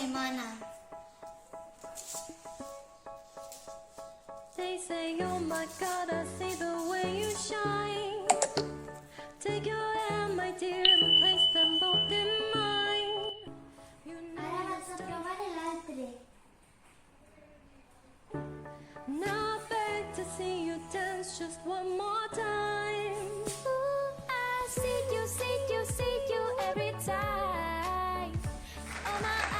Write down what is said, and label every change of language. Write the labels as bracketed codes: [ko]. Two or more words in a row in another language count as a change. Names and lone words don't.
[en] mana. They say, oh my God, I see the way you shine. Take your hand, my dear, and place them both in mine. [es] Ahora vas a probar el altre. [en] Now I beg to see you dance just one more time. Ooh, I see you every time. Oh my,